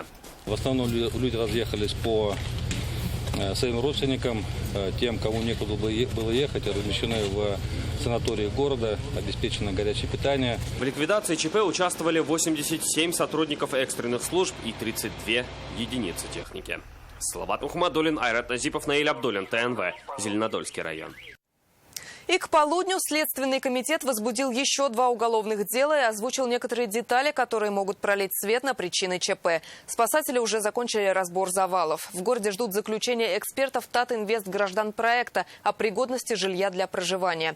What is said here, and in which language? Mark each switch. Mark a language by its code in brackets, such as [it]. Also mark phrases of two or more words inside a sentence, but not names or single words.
[ru] В основном люди разъехались по своим родственникам, тем, кому некуда было ехать, размещены в санатории города, обеспечено горячее питание. В ликвидации ЧП участвовали 87 сотрудников экстренных служб и 32 единицы техники. Салават Мухаммадуллин, Айрат Назипов, Наиль Абдуллин, ТНВ, Зеленодольский район. И к полудню Следственный комитет возбудил еще 2 уголовных дела и озвучил некоторые детали, которые могут пролить свет на причины ЧП. Спасатели уже закончили разбор завалов. В городе ждут заключения экспертов Татинвестгражданпроекта о пригодности жилья для проживания.